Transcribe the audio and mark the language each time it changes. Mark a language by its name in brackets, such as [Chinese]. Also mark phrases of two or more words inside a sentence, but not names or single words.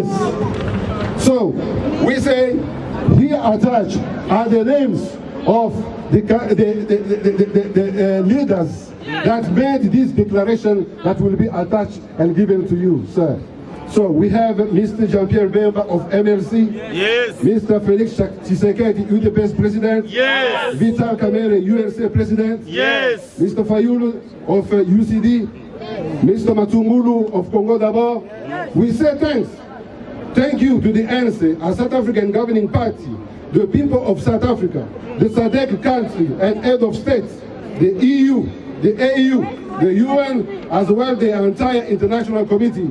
[English] So we say here attached are the names of the leaders that made this declaration that will be attached and given to you, sir. So we have Mr. Jean-Pierre Bemba of MLC, Mr. Felix Tshisekedi, UDPS President, Vital Kamerhe, UNC President, Mr. Fayulu of UCD, Mr. Matungulu of Congo d'Abord. We say thanks. Thank you to the ANC, a South African governing party, the people of South Africa, the SADC country and head of states, the EU, the AU, the UN, as well the entire international committee.